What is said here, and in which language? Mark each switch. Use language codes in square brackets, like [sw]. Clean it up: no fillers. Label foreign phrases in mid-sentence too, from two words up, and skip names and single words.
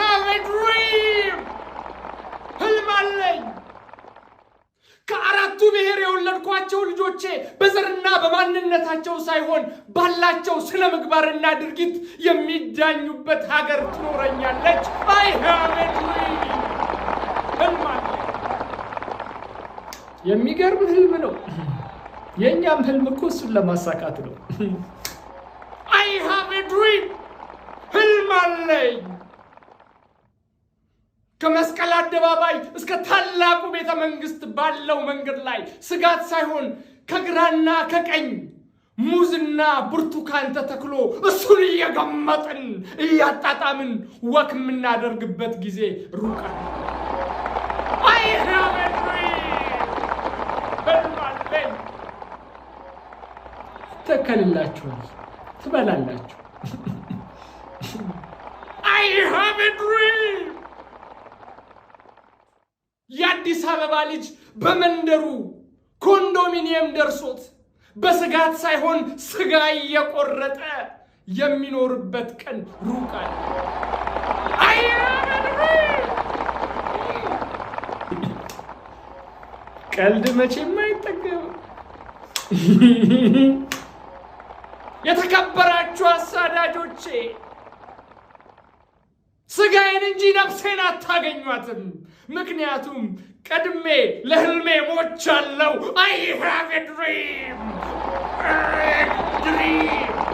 [en] a dream [am] ህልም አለኝ ከአራቱ ብሔር የወለድኳቸው ልጆቼ በዘርና በማንነታቸው ሳይሆን ባላቸው ስነ ምግባርና ድርጊት የሚዳኙበት ሀገር ትኖረኛለች [en] I have a dream [am] ህልም አለኝ የሚገርም ህልም ነው የኛም ህልም እኮ እሱን ለማሳካት ነው [en] I have a dream [am] ህልም አለኝ ከመስቀል አደባባይ እስከ ታላቁ ቤተ መንግስት ባለው መንገድ ላይ ስጋት ሳይሆን ከግራና ከቀኝ ሙዝና ብርቱካን ተተክሎ እሱን እየገመጥን እያጣጣምን ወክ የምናደርግበት ጊዜ ሩቅ [en] I have a dream [am] ህልም አለኝ ተከልላችኋል ትበላላችሁ [en] I have a dream [am] የአዲስ አበባ ልጅ በመንደሩ ኮንዶሚኒየም ደርሶት በስጋት ሳይሆን ስጋ እየቆረጠ የሚኖርበት ቀን ሩቅ አለ [en] I have a dream [am] ቀልድ መቼም አይጠገብም የተከበራችሁ አሳዳጆቼ ስጋዬን እንጂ ነፍሴን አታገኟትም ምክንያቱም ቀድሜ ለህልሜ ሞቻለሁ [en] I have a dream